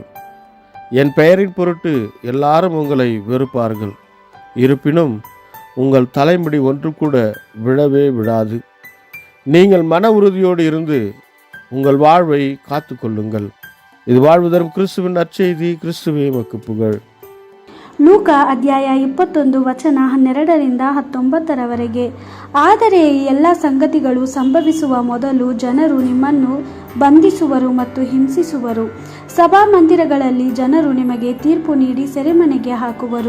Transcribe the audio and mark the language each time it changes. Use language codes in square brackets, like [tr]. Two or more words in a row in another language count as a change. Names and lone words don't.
[ta] என் பெயரின் பொருட்டு எல்லாரும் உங்களை வெறுப்பார்கள். இருப்பினும் உங்கள் தலைமுடி ஒன்று கூட விழவே விழாது. நீங்கள் மன உறுதியோடு இருந்து உங்கள் வாழ்வை காத்து கொள்ளுங்கள். இது வாழ்வு தரும் கிறிஸ்துவின் நற்செய்தி. கிறிஸ்துவே உமக்கு புகழ். [kn] ಲೂಕ ಅಧ್ಯಾಯ 21 ವಚನ 12-19. ಆದರೆ ಈ ಎಲ್ಲ ಸಂಗತಿಗಳು ಸಂಭವಿಸುವ ಮೊದಲು ಜನರು ನಿಮ್ಮನ್ನು ಬಂಧಿಸುವರು ಮತ್ತು ಹಿಂಸಿಸುವರು. ಸಭಾಮಂದಿರಗಳಲ್ಲಿ ಜನರು ನಿಮಗೆ ತೀರ್ಪು ನೀಡಿ ಸೆರೆಮನೆಗೆ ಹಾಕುವರು.